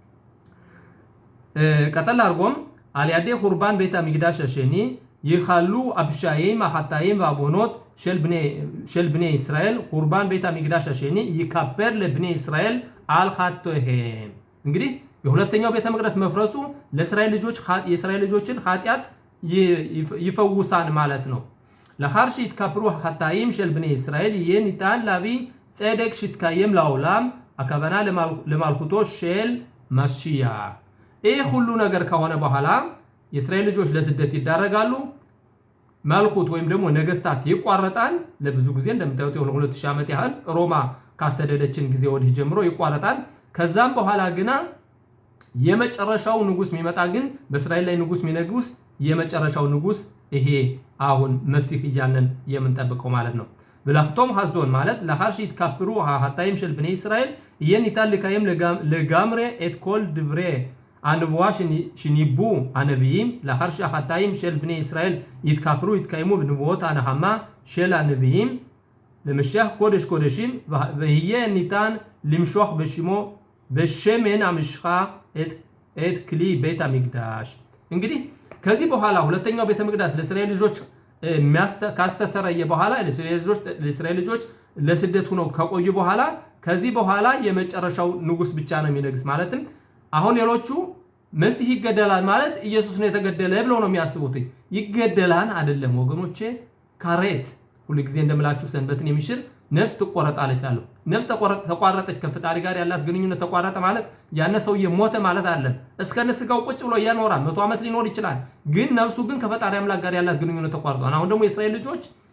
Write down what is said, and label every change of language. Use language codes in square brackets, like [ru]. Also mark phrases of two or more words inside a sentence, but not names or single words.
[am] ቀጠል አድርጎም [he] על ידי חורבן בית המקדש השני יכלו הפשעים החטאים והעוונות של בני ישראל חורבן בית המקדש השני יכפר לבני ישראל על חטאיהם። [am] እንግዲህ የሁለተኛው ቤተ መቅደስ መፍረሱ የእስራኤል ልጆችን ኃጢአት ይፈውሳል ማለት ነው። [he] לאחר שהתכפרו החטאים של בני ישראל יהיה ניתן להביא צדק שיתקיים לעולם, הכוונה למלכותו של משיח. [am] ይህ ሁሉ ነገር ከሆነ በኋላ የእስራኤል ልጆች ለስደት ይዳረጋሉ። መልኩት ወይም ደግሞ ነገስታት ይቋረጣል። ለብዙ ጊዜ እንደምታዩት 2000 ዓመት ያህል ሮማ ካሰደደችን ጊዜ ወዲህ ጀምሮ ይቋረጣል። ከዛም በኋላ ግና የመጨረሻው ንጉስ የሚመጣ ግን በእስራኤል ላይ ንጉስ የሚነግስ የመጨረሻው ንጉስ ይሄ አሁን መሲህ እያልን የምንጠብቀው ማለት ነው። [he] ולחתום חזון [am] ማለት [he] לאחר שהתכפרו החטאים של בני ישראל יהיה ניתן לקיים לגמרי את כל דברי הנבואה שניבאו הנביאים. לאחר שהחטאים של בני ישראל יתכפרו יתקיימו בנבואות הנחמה של הנביאים למשיח קודש קודשים ויהיה ניתן למשוח בשמן המשחה את כלי בית המקדש. [am] እንግዲህ ከዚህ በኋላ ሁለተኛው ቤተ መቅደስ ለእስራኤል ልጆች ካስተሰረየ በኋላ ለእስራኤል ልጆች ለስደት ሆነው ከቆዩ በኋላ ከዚህ በኋላ የመጨረሻው ንጉስ ብቻ ነው የሚነግስ። ማለትም አሁን ሌሎቹ መሲህ ይገደላል ማለት ኢየሱስ ነው የተገደለ ብለው ነው የሚያስቡት። ይገደላል አይደለም ወገኖቼ። ካሬት ሁሉ ጊዜ እንደምላችሁ ሰንበትን የሚሽር ነፍስ ትቆረጣለች አለ። ነፍስ ተቋረጠች ከፈጣሪ ጋር ያላት ግንኙነት ተቋረጠ ማለት ያነ ሰውዬ ሞተ ማለት አይደለም። እስከ ንስጋው ቁጭ ብሎ ያኖራል 100 ዓመት ሊኖር ይችላል። ግን ነፍሱ ግን ከፈጣሪ አምላክ ጋር ያላት ግንኙነት ተቋርጧል። አሁን ደግሞ የእስራኤል ልጆች